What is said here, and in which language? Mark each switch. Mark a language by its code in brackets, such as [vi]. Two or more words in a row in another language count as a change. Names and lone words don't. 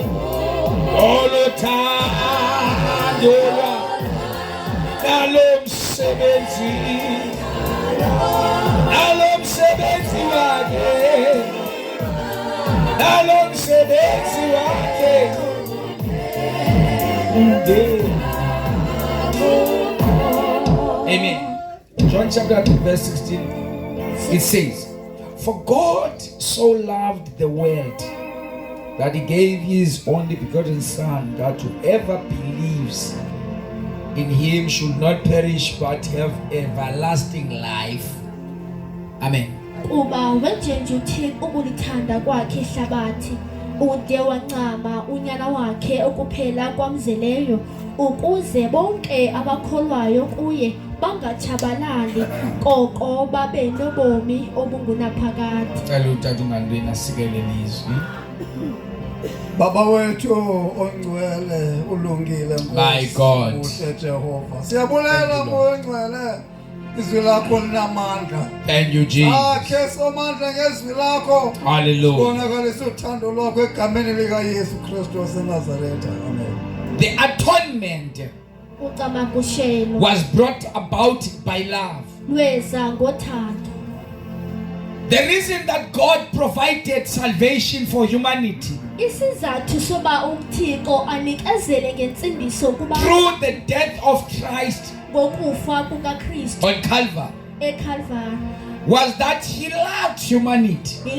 [xh] olothandela nalomsebenzi wakhe Amen. [en] John chapter 2 verse 16, it says, "For God so loved the world that he gave his only begotten Son, that whoever believes in him should not perish but have everlasting life." Amen. [xh] Kuba wenjenje uThixo ukulithanda kwakhe ihlabathi ude wancama unyana wakhe okuphela kwamzeleyo ukuze bonke abakholwayo kuye bangatshabalali koko babe nobomi obungunaphakade. Cela utata ungandweni asikelele izwi. Baba wethu ongcwele ulungile Nkosi uhle Jehova. Siyabulela ngongcwele izwi lakho linamandla. [en] Thank you Jesus. [xh] Akhe somandla ngezwi lakho. Hallelujah. Bonakalisa uthando lwakho egameni lika Yesu Kristu waseNazaretha. Amen. [en] The atonement was brought about by love. The reason that God provided salvation for humanity through the death of Christ on Calvary was that he loved humanity.